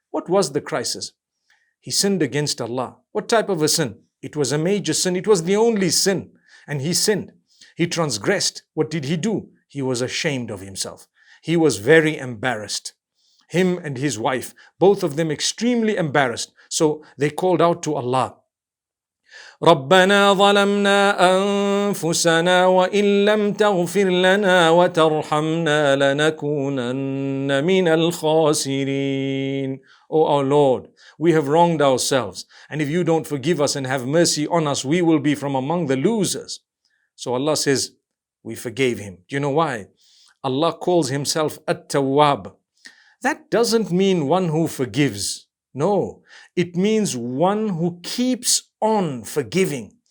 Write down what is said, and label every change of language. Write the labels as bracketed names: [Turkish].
[English] What was the crisis? He sinned against Allah. What type of a sin? It was a major sin. It was the only sin, and he sinned. He transgressed. What did he do? He was ashamed of himself. He was very embarrassed. Him and his wife, both of them extremely embarrassed. So they called out to Allah, [Arabic] رَبَّنَا ظَلَمْنَا أَنفُسَنَا وَإِن لَّمْ تَغْفِرْ لَنَا وَتَرْحَمْنَا لَنَكُونَنَّ مِنَ الْخَاسِرِينَ. [English] O our Lord, we have wronged ourselves, and if you don't forgive us and have mercy on us, we will be from among the losers. So Allah says, we forgave him. Do you know why? Allah calls himself At-Tawwab. That doesn't mean one who forgives. No, it means one who keeps on forgiving.